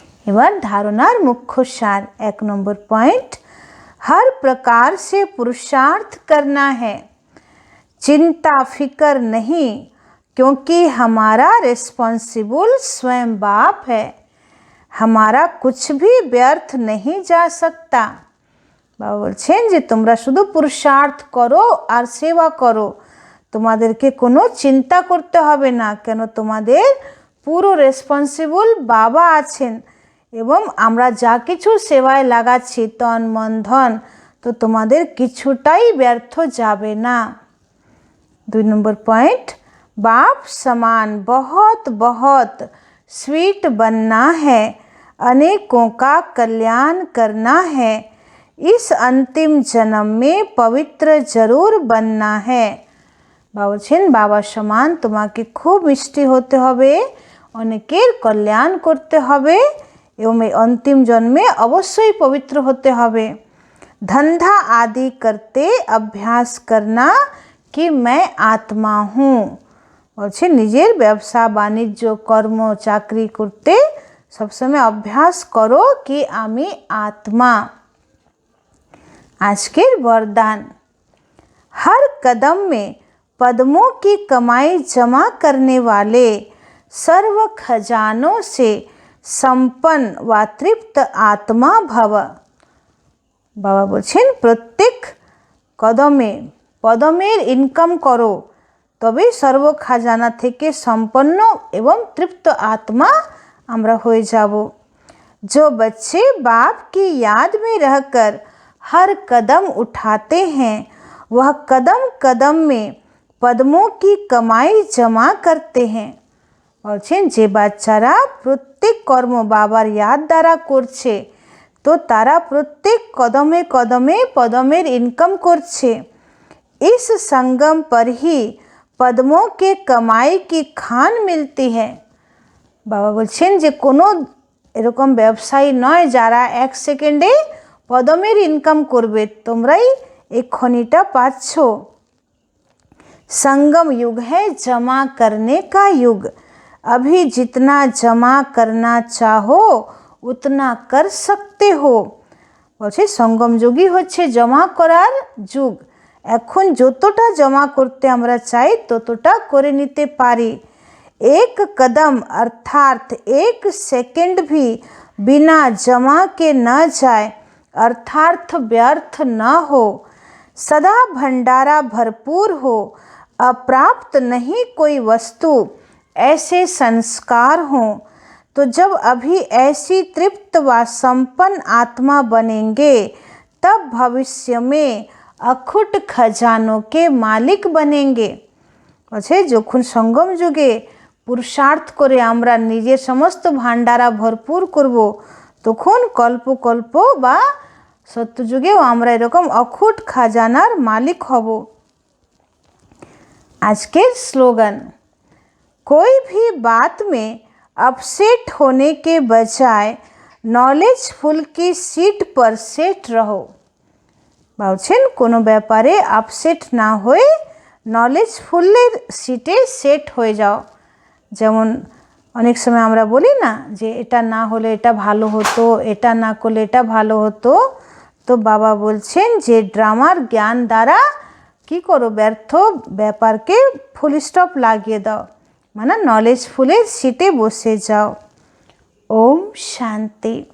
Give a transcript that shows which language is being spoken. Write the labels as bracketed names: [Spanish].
[Bangla] এবার ধারণার মুখ্য সার 1 নম্বর [Hindi] पॉइंट, हर प्रकार से पुरुषार्थ करना है, चिंता फिक्र नहीं, क्योंकि हमारा रिस्पॉन्सिबल स्वयं बाप है। हमारा कुछ भी व्यर्थ नहीं जा सकता। [Bangla] বাবা বলছেন যে তোমরা শুধু পুরুষার্থ করো আর সেবা করো, তোমাদেরকে কোনো চিন্তা করতে হবে না, কেন তোমাদের পুরো রেসপন্সিবল বাবা আছেন এবং আমরা যা কিছু সেবায় লাগাচ্ছি তন মন ধন, তো তোমাদের কিছুটাই ব্যর্থ যাবে না। 2 নম্বর [Hindi] पॉइंट, बाप समान बहुत बहुत स्वीट बनना है, अनेकों का कल्याण करना है, इस अंतिम जन्म में पवित्र जरूर बनना है। [Bangla] বাবা বলছেন বাবা সমান তোমাকে খুব মিষ্টি হতে হবে, অনেকের কল্যাণ করতে হবে এবং এই অন্তিম জন্মে অবশ্যই পবিত্র হতে হবে। [Hindi] धंधा आदि करते अभ्यास करना कि मैं आत्मा हूँ। [Bangla] বলছে নিজের ব্যবসা বাণিজ্য কর্ম চাকরি করতে সবসময় অভ্যাস করো কি আমি আত্মা। আজকের [Hindi] वरदान, हर कदम में पद्मों की कमाई जमा करने वाले सर्व खजानों से संपन्न व तृप्त आत्मा भव। [Bangla] बाबा बोलছেন প্রত্যেক কদমে পদমের ইনকাম করো, তবে সর্ব খাজানা থেকে সম্পন্ন এবং তৃপ্ত আত্মা আমরা হয়ে যাব। [Hindi] जो बच्चे बाप की याद में रहकर हर कदम उठाते हैं, वह कदम कदम में पद्मों की कमाई जमा करते हैं। [Bangla] বলছেন যে বাচ্চারা প্রত্যেক কর্ম বাবার ইয়াদ দ্বারা করছে, তো তারা প্রত্যেক কদমে কদমে পদমের ইনকাম করছে। [Hindi] इस संगम पर ही पद्मों के कमाई की खान मिलती है। [Bangla] বাবা বলছেন যে কোনো এরকম ব্যবসায়ী নয় যারা 1 সেকেন্ডে পদমের ইনকাম করবে, তোমরাই এই খনিটা পাচ্ছ। [Hindi] संगम युग है जमा करने का युग, अभी जितना जमा करना चाहो उतना कर सकते हो। [Bangla] বলছে সঙ্গম যুগই হচ্ছে জমা করার যুগ, এখন যতটা জমা করতে আমরা চাই ততটা করে নিতে পারি। [Hindi] एक कदम अर्थात 1 सेकंड भी बिना जमा के न जाए, अर्थात व्यर्थ न हो, सदा भंडारा भरपूर हो, अप्राप्त नहीं कोई वस्तु, ऐसे संस्कार हों, तो जब अभी ऐसी तृप्त व संपन्न आत्मा बनेंगे तब भविष्य में अखुट खजानों के मालिक बनेंगे। [Bangla] বলছে যখন সঙ্গম যুগে পুরুষার্থ করে আমরা নিজের সমস্ত ভান্ডারা ভরপুর করব, তখন কল্প কল্প বা সত্যযুগেও আমরা এরকম অখুট খাজানার মালিক হব। [Hindi] आज के स्लोगन, कोई भी बात में अपसेट होने के बजाय नॉलेजफुल की सीट पर सेट रहो। [Bangla] বলছেন কোনো ব্যাপারে আপসেট না হয়ে নলেজফুলের সিটে সেট হয়ে যাও। যেমন অনেক সময় আমরা বলি না যে এটা না হলে এটা ভালো হতো, এটা না করলে এটা ভালো হতো, তো বাবা বলছেন যে ড্রামার জ্ঞান দ্বারা কি করো, ব্যর্থ ব্যাপারকে ফুল স্টপ লাগিয়ে দাও, মানে নলেজফুলের সিটে বসে যাও। ওম শান্তি।